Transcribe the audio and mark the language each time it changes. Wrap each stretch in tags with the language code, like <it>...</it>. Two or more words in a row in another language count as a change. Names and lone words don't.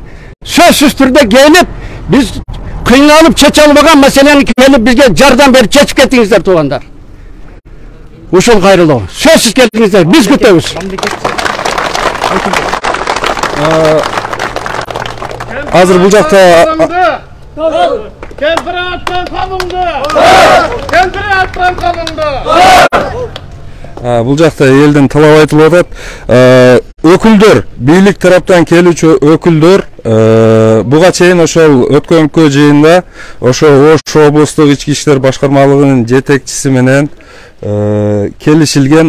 <ky>Сөзсүз түрдө келип, биз кыйналып чече албаган маселени келип бизге жардам берип чечип кетиңиздер туугандар. Ушул кайрылуу. Сөзсүз келиңиздер, биз күтөбүз. Азыр бул жакта Кемпираваттан калынды. Кемпираваттан калынды. Бул жакта элдин талап айтылып атат. Өкүлдөр, бийлик тараптан келүүчү өкүлдөр буга чейин ошол өткөнкү жыйында ошо Ош облустук ички иштер башкармалыгынын жетекчиси менен келишилген.</ky>